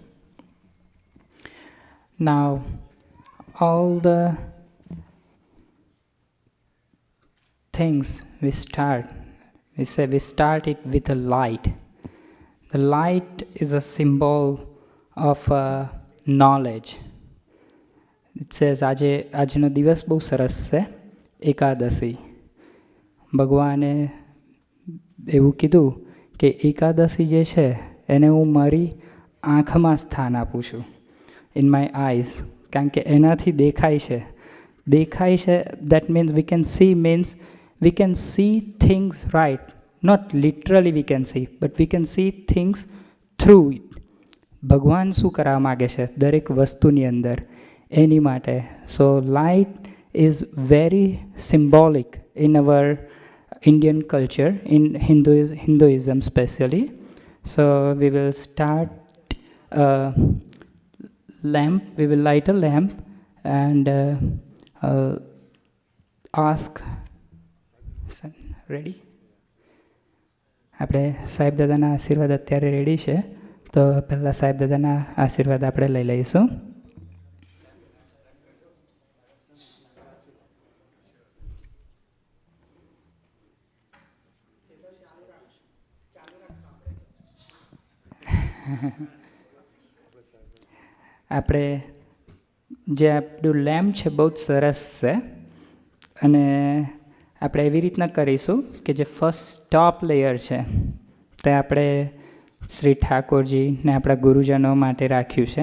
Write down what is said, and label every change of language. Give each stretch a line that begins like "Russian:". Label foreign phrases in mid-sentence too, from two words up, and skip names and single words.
English: Now, all the things we start it with a light. The light is a symbol of knowledge. It says,
Gujarati: આજનો દિવસ બહુ સરસ છે, એકાદશી. ભગવાને એવું કીધું કે એકાદશી જે છે એને હું મારી આંખમાં સ્થાન આપું છું,
English: in my eyes,
Gujarati: કારણ કે એનાથી દેખાય છે.
English: That means we can see things right, not literally we can see, but we can see things through it.
Gujarati: ભગવાન શું કરવા માગે છે દરેક વસ્તુની અંદર એની માટે.
English: so light is very symbolic in our Indian culture, in Hinduism especially. So we will start a lamp, we will light a lamp and ask, ready?
Gujarati: આપણે સાહેબ દાદાના આશીર્વાદ અત્યારે રેડી છે, તો પહેલાં સાહેબ દાદાના આશીર્વાદ આપણે લઈ લઈશું. આપણે જે આપણું લેમ્પ છે બહુ જ સરસ છે અને આપણે એવી રીતના કરીશું કે જે
English: first top layer
Gujarati: છે તે આપણે શ્રી ઠાકોરજી ને આપણા ગુરુજનો માટે રાખ્યું છે.